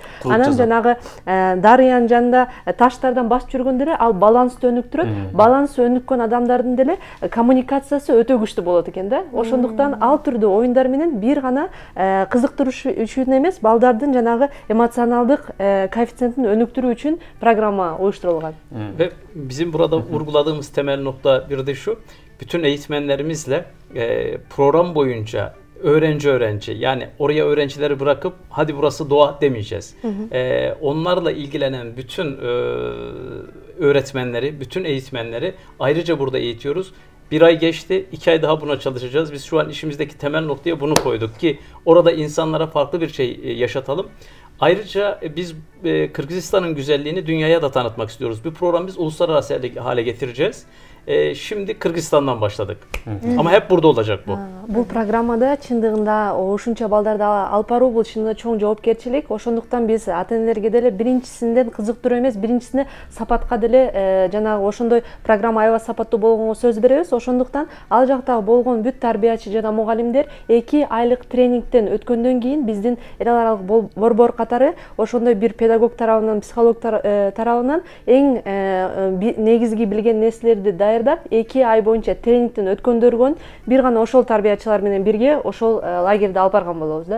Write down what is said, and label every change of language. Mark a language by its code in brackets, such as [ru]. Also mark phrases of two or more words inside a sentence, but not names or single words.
[ky] Анан жанагы дарыянын жанында таштардан басып жүргөндө деле ал балансты өнүктүрөт. Балансы өнүккөн адамдардын деле коммуникациясы өтө күчтүү болот экен да. Ошондуктан ал түрдүү оюндар менен бир гана кызыктырыш үчүн эмес, балдардын жанагы эмоционалдык коэффициентин өнүктүрүү үчүн программа уюштурулган. [tr] Ve bizim burada vurguladığımız temel nokta bir de şu, bütün eğitmenlerimizle program boyunca öğrenci yani oraya öğrencileri bırakıp hadi burası doğa demeyeceğiz. Onlarla ilgilenen bütün öğretmenleri, bütün eğitmenleri ayrıca burada eğitiyoruz. 1 ay geçti, 2 ay daha buna çalışacağız. Biz şu an işimizdeki temel noktaya bunu koyduk ki orada insanlara farklı bir şey yaşatalım. Ayrıca biz Kırgızistan'ın güzelliğini dünyaya da tanıtmak istiyoruz. Bu programı biz uluslararası hale getireceğiz. Şimdi Kırgızistan'dan başladık. Ama hep burada olacak bu. [ky] Бул программада чындыгында ушунча балдарды алып баруу бул чындыгында чоң жоопкерчилик. Ошондуктан биз ата энелерге деле биринчисинен кызыктыруу эмес, биринчисине сапатка деле жанагы ошондой программа аябай сапаттуу болгонго сөз беребиз. Ошондуктан ал жактагы болгон бүт тарбиячы жана мугалимдер 2 айлык тренингден өткөндөн кийин биздин эл аралык борбор катары ошондой бир педагог тарабынан, психолог тарабынан эң негизги билген нерселерди даярдап 2 ай боюнча тренингден өткөндөргөн бир гана ошол тарбиячылар менен бирге ошол лагерде алып барган болобуз да.